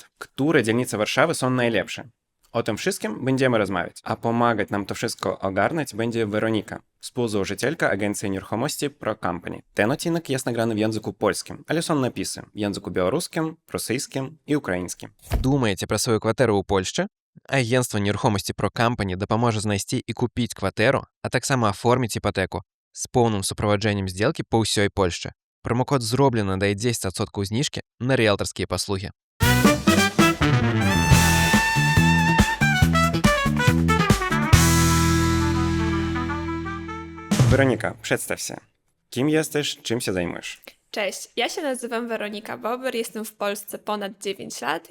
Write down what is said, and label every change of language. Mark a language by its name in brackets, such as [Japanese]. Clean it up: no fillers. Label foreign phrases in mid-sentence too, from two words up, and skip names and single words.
[Polish] Które dzielnice Warszawy są najlepsze? O tym wszystkim będziemy rozmawiać, a pomagać nam to wszystko ogarnąć będzie Weronika, współzałożycielka agencji nieruchomości Pro Company. Ten odcinek jest nagrany w języku polskim, ale są napisy w języku białoruskim, rosyjskim i ukraińskim. [Ukrainian] Думаете про свою квартиру у Польщі? Агентство нерухомості Pro Company допоможе знайти і купити квартиру, а так само оформити іпотеку з повним супроводженням зділки по всій Польщі. Промокод «Зроблено» дає 10% знижки на риэлторські послуги. [Polish] Weronika, przedstaw się. Kim jesteś, czym się zajmujesz? Cześć, ja się nazywam Weronika Bober, jestem w Polsce ponad 9 lat.